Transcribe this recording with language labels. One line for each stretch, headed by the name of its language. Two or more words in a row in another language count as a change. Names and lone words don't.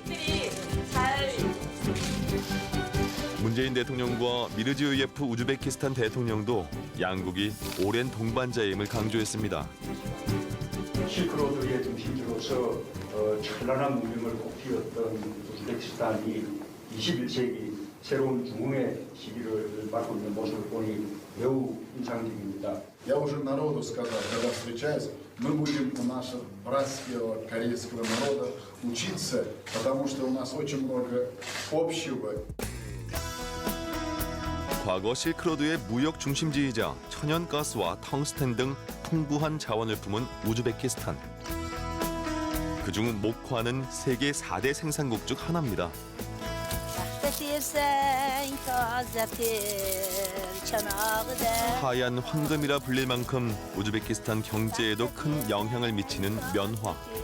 Korean: 문재인 대통령과 미르지요예프 우즈베키스탄 대통령도 양국이 오랜 동반자임을 강조했습니다. 실크로드의 중심지로서 찬란한 문명을 꽃피웠던 우즈베키스탄이 21세기 새로운 중흥의 시기를 맞고 있는 모습을 보니 매우 인상적입니다.
Russian: Я уже народу сказал, когда встречаюсь, мы будем у нашего братского корейского народа учиться, потому что у нас очень много общего.
Korean: 과거 실크로드의 무역 중심지이자 천연가스와 텅스텐 등 풍부한 자원을 품은 우즈베키스탄. 그중 목화는 세계 4대 생산국 중 하나입니다. 하얀 황금이라 불릴 만큼 우즈베키스탄 경제에도 큰 영향을 미치는 면화.